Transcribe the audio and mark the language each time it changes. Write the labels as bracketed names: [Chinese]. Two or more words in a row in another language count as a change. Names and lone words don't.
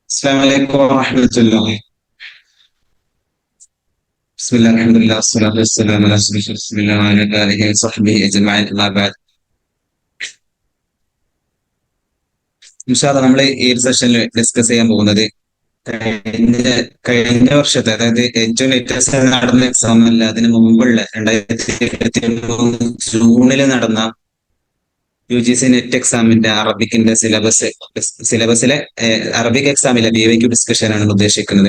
[Arabic] السلام عليكم ورحمة الله. بسم الله الحمد لله والصلاة والسلام على أشرف رسول الله وعلى آله وصحبه أجمعين أما بعد. إن شاء الله [Malayalam] നമ്മൾ ഈ ഒരു സെഷനിൽ ഡിസ്കസ് ചെയ്യാൻ പോകുന്നത് കഴിഞ്ഞ കഴിഞ്ഞ വർഷത്തെ, അതായത് ഏറ്റവും ലേറ്റസ്റ്റ് നടന്ന എക്സാം അല്ല, അതിന് മുമ്പുള്ള 2023 ജൂണിൽ നടന്ന UGC നെറ്റ് എക്സാമിന്റെ അറബിക്കിന്റെ സിലബസിലെ അറബിക് എക്സാമിലെ BYQ ഡിസ്കഷൻ ആണ് ഉദ്ദേശിക്കുന്നത്.